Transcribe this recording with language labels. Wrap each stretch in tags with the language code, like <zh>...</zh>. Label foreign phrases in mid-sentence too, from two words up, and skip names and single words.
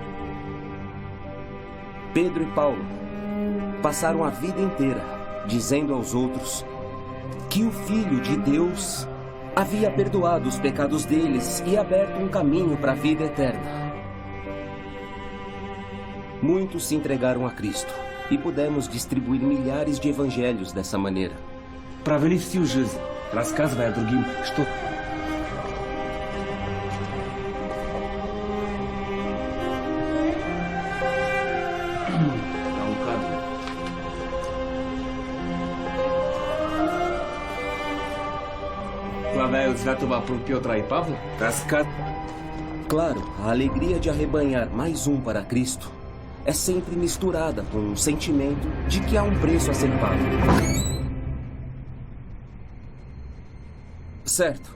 <pt>Pedro e Paulo passaram a vida inteira dizendo aos outros que o Filho de Deus havia perdoado os pecados deles e aberto um caminho para a vida eterna. Muitos se entregaram a Cristo e pudemos distribuir milhares de evangelhos dessa maneira.</pt> <ru>Провели всю жизнь, рассказывая другим, что... Славяют святого Петра и Павла?</ru> <pt>Claro, a alegria de arrebanhar mais um para Cristo é sempre misturada com um sentimento de que há um preço a ser pago. Certo.</pt>